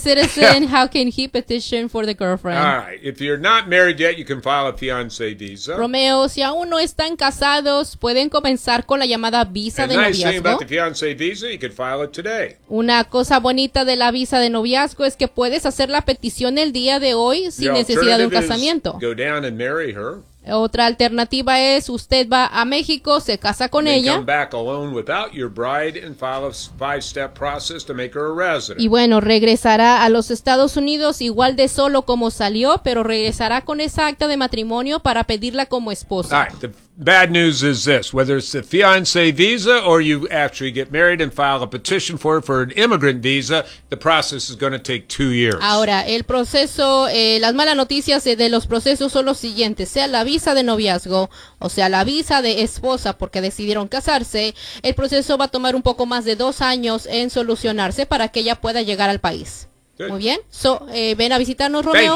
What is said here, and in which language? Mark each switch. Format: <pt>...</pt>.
<en>citizen, how can he petition for the girlfriend? All right. If you're not married yet, you can file a fiancé visa.</en> <es>Romeo, si aún no están casados, pueden comenzar con la llamada visa</es> <en>and</en> <es>de</es> <en>nice</en> <es>noviazgo.</es> <en>Nice thing about the fiancé visa, you can file it today.</en> <es>Una cosa bonita de la visa de noviazgo es que puedes hacer la petición el día de hoy sin necesidad de un casamiento.</es> <en>And marry her.</en> <es>Otra alternativa es usted va a México, se casa con ella.</es> <en>Come back alone without your bride and file a 5-step process to make her a resident.</en> <es>Y bueno, regresará a los Estados Unidos igual de solo como salió, pero regresará con esa acta de matrimonio para pedirla como esposa.</es> <en>All right, the bad news is this, whether it's the fiancé visa or you actually get married and file a petition for it for an immigrant visa, the process is going to take 2 years.</en> <es>Ahora, el proceso, las malas noticias de los procesos son los siguientes, sea la visa de noviazgo, o sea, la visa de esposa porque decidieron casarse, el proceso va a tomar un poco más de 2 años en solucionarse para que ella pueda llegar al país.</es> <en>Good.</en> <es>Muy bien. So, ven a visitarnos, Romeo.</es>